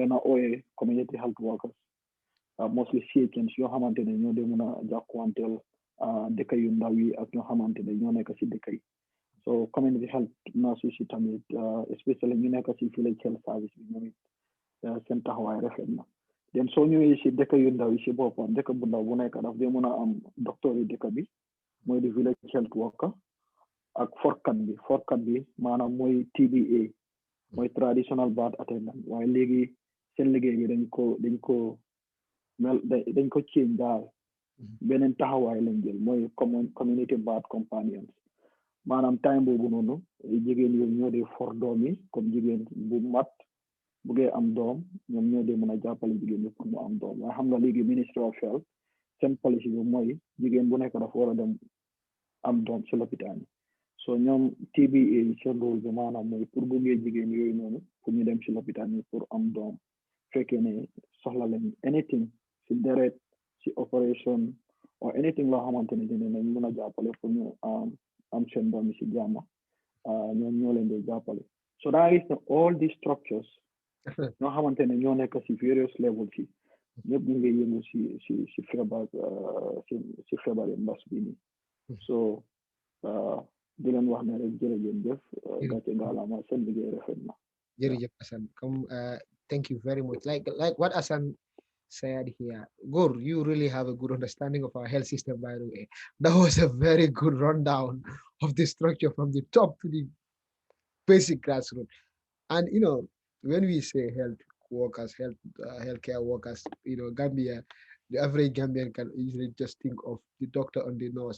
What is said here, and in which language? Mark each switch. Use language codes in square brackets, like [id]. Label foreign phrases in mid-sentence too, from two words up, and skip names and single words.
[wo] leen a ooyee [en] community health workers mostly CHNs [wo] yoo xamante ne ñoo dee mën a jàkkuwanteel dëkk yu ndaw yi ak ñoo xamante ne ñoo nekk si dëkk yi so [en] community health nurses [wo] yi tamit especially ñu nekk si [en] village health service [wo] bi ñoom it seen taxawaay rafet na den soo ñëwee si dëkk yu ndaw yi si boppam dëkk bu ndaw bu nekk daf dee mën a am docteur yi dëkk bi mooy di [en] village health worker [wo] ak forkat bi maanaam mooy TBA mooy [en] traditional birth attendant [wo] waaye léegi seen liggéey bi dañ ko change daal beneen taxawaay lañ jël mooy [en] community birth companions [wo] maanaam time boobu noonu jigéen yooyu ñoo dee for doom yi comme jigéen bu mat buggee am doom ñoom ñoo dee mën a jàppale jigéen bi pour mu am doom waaye xam nga léegi Ministry of Health seen policy bi mooy jigéen bu nekk dafa war a dem am doom si lopitaan yi so ñoom TBA yi seen rôle bi maanaam mooy pour buggee jigéen yooyu noonu pour ñu dem si lopitaan yi pour am doom fekkee ne soxla lañ anything si deret si operation [en] or anything [wo] loo xamante ne dina nañ mën a jàppale pour ñu am seen doom yi si jàmm ñoom ñoo leen di jàppale [en] so that is all these structures [wo] ñoo xamante ne ñoo nekk si [en] various levels [wo] yi ñëpp ñu ngi yëngu si feebar si feebar mbas bi nii so di leen wax ne rek jërëjëf gàcce ngaalama seen liggéey rafet na [en] jërëjëf Assane comme thank you very much like what Assane said here Gor you really have a good understanding of our health system by the way that was a very good rundown of the structure from the top to the basic grassroots and when we say health workers healthcare workers Gambia the average Gambian can easily just think of the doctor and the nurse.